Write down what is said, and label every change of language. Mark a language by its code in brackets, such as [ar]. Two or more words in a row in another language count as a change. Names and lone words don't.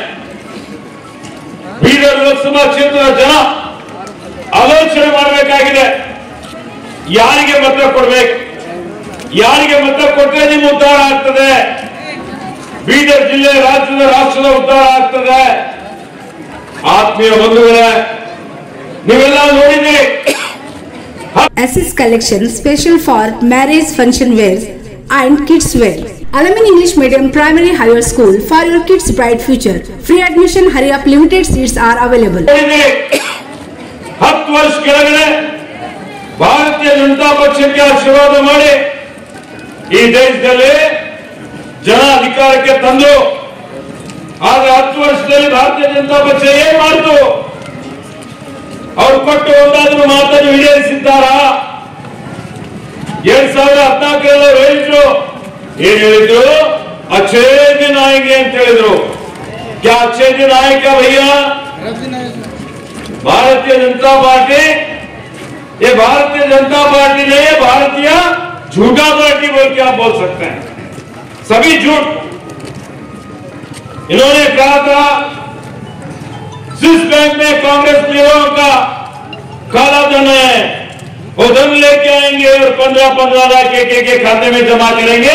[kn] ಬೀದರ್ ಲೋಕಸಭಾ ಕ್ಷೇತ್ರದ ಜನ ಆಲೋಚನೆ ಮಾಡಬೇಕಾಗಿದೆ, ಯಾರಿಗೆ ಮತ ಕೊಡಬೇಕು, ಯಾರಿಗೆ ಮತ ಕೊಟ್ಟರೆ ನಿಮ್ಮ ಉದ್ಧಾರ ಆಗ್ತದೆ, ಬೀದರ್ ಜಿಲ್ಲೆ ರಾಷ್ಟ್ರದ ಉದ್ಧಾರ ಆಗ್ತದೆ। ಆತ್ಮೀಯ ಬಂಧುಗಳೇ, ನೀವೆಲ್ಲ ನೋಡಿದ್ರಿ [en] SS collection special for marriage function wears and kids wear. Alamin English Medium Primary Higher School for your kids' bright future. Free admission, hurry up, limited seats are available. [kn] 10 ವರ್ಷ ಕೆಳಗಡೆ ಭಾರತೀಯ ಜನತಾ ಪಕ್ಷಕ್ಕೆ ಆಶೀರ್ವಾದ ಮಾಡಿ ಈ ದೇಶದಲ್ಲಿ ಜನ ಅಧಿಕಾರಕ್ಕೆ ತಂದು, ಆಗ 10 ವರ್ಷದಲ್ಲಿ ಭಾರತೀಯ ಜನತಾ ಪಕ್ಷ ಏನ್ ಮಾಡಿತು? ಅವ್ರು ಕೊಟ್ಟು ಒಂದಾದ್ರೂ ಮಾತನ್ನು ಈಡೇರಿಸಿದ್ದಾರಾ? 2014 ಹೇಳಿದ್ರು, ಏನ್ ಹೇಳಿದ್ರು? [hi] अच्छे दिन आएंगे [kn] ಅಂತ ಹೇಳಿದ್ರು। [hi] क्या अच्छे दिन आए क्या भैया? भारतीय जनता पार्टी, ये भारतीय जनता पार्टी नहीं है, भारतीय झूठा पार्टी बोल के आप बोल सकते हैं, सभी झूठ। इन्होंने कहा था स्विस बैंक में कांग्रेस लीडरों का काला धन है, वो धन लेके आएंगे और 15-15 लाख के खाते में जमा करेंगे।